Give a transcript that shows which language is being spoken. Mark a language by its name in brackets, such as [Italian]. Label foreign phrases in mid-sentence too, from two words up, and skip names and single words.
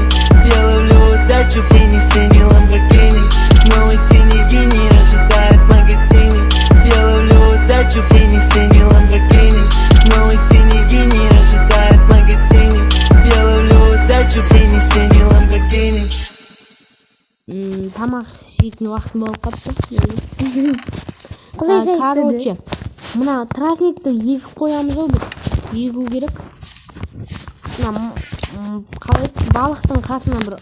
[Russian] Я ловлю удачу, синий ламборгини, новый синий гений ожидает в магазине. Я ловлю удачу, синий ламборгини, новый синий гений ожидает в магазине. Я ловлю удачу, синий ламборгини. [Kazakh] Тамақ жейтін уақытым болып қапты. Короче, мына тростникті егіп қоямыз ғой біз. Егу керек. Мына қалай балықтың қасына бір